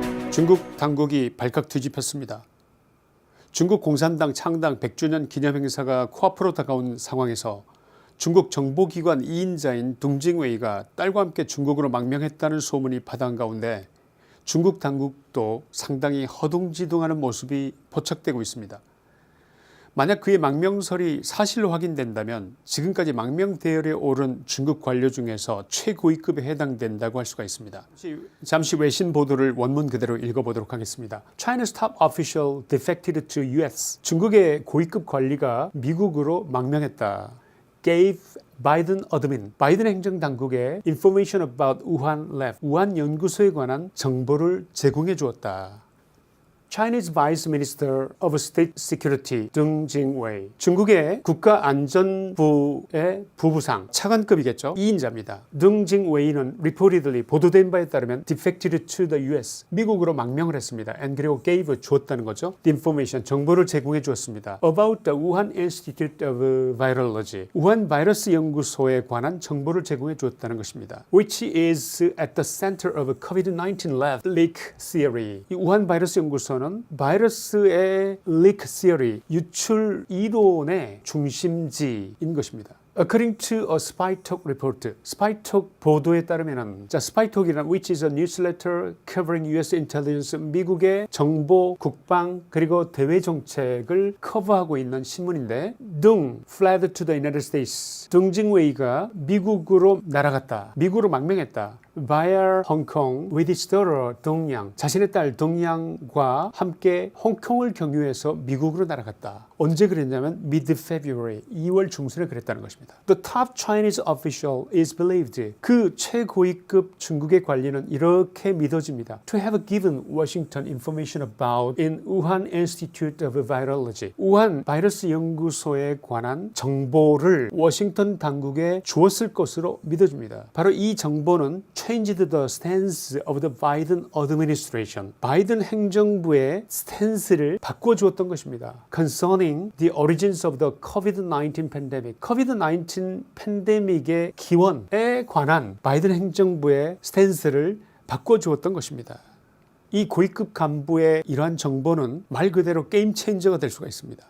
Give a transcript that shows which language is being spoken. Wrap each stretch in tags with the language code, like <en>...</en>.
<ko>중국 당국이 발칵 뒤집혔습니다. 중국 공산당 창당 100주년 기념행사가 코앞으로 다가온 상황에서 중국 정보기관 2인자인 둥징웨이가 딸과 함께 중국으로 망명했다는 소문이 파다한 가운데 중국 당국도 상당히 허둥지둥하는 모습이 포착되고 있습니다. 만약 그의 망명설이 사실로 확인된다면 지금까지 망명 대열에 오른 중국 관료 중에서 최고위급에 해당된다고 할 수가 있습니다. 잠시 외신 보도를 원문 그대로 읽어보도록 하겠습니다.</ko> <en>China's top official defected to US.</en> <ko>중국의 고위급 관리가 미국으로 망명했다.</ko> <en>Gave Biden admin.</en> <ko>바이든 행정당국에</ko> <en>information about Wuhan lab.</en> <ko>우한 연구소에 관한 정보를 제공해 주었다.</ko> <en>Chinese Vice Minister of State Security Deng Jingwei.</en> <ko>중국의 국가안전부의 부부상, 차관급이겠죠. 2인자입니다.</ko> <en>Deng Jingwei는 reportedly</en> <ko>보도된 바에 따르면</ko> <en>defected to the US.</en> <ko>미국으로 망명을 했습니다.</ko> <en>and</en> <ko>그리고</ko> <en>gave</en> <ko>주었다는 거죠.</ko> <en>The information,</en> <ko>정보를 제공해 주었습니다.</ko> <en>About the Wuhan Institute of Virology.</en> <ko>우한 바이러스 연구소에 관한 정보를 제공해 주었다는 것입니다.</ko> <en>Which is at the center of a COVID-19 lab leak theory.</en> <ko>이 우한 바이러스 연구소 바이러스의</ko> <en>leak theory,</en> <ko>유출 이론의 중심지인 것입니다.</ko> <en>According to a SpyTalk report, SpyTalk</en> <ko>보도에 따르면,</ko> <en>SpyTalk이란 which is a newsletter covering US intelligence,</en> <ko>미국의 정보, 국방 그리고 대외 정책을 커버하고 있는 신문인데,</ko> <en>둥 fled to the United States.</en> <ko>둥징웨이가 미국으로 날아갔다. 미국으로 망명했다.</ko> <en>via Hong Kong with his daughter 동양.</en> <ko>자신의 딸 동양과 함께 홍콩을 경유해서 미국으로 날아갔다. 언제 그랬냐면</ko> <en>mid-February,</en> <ko>2월 중순에 그랬다는 것입니다.</ko> <en>The top Chinese official is believed.</en> <ko>그 최고위급 중국의 관리는 이렇게 믿어집니다.</ko> <en>To have given Washington information about in Wuhan Institute of Virology.</en> <ko>우한 바이러스 연구소에 관한 정보를 워싱턴 당국에 주었을 것으로 믿어집니다. 바로 이 정보는</ko> <en>changed the stance of the Biden administration.</en> <ko>바이든 행정부의 스탠스를 바꿔주었던 것입니다.</ko> <en>Concerning the origins of the COVID-19 pandemic.</en> <ko>COVID-19 팬데믹의 기원에 관한 바이든 행정부의 스탠스를 바꿔주었던 것입니다. 이 고위급 간부의 이러한 정보는 말 그대로 게임 체인저가 될 수가 있습니다.</ko>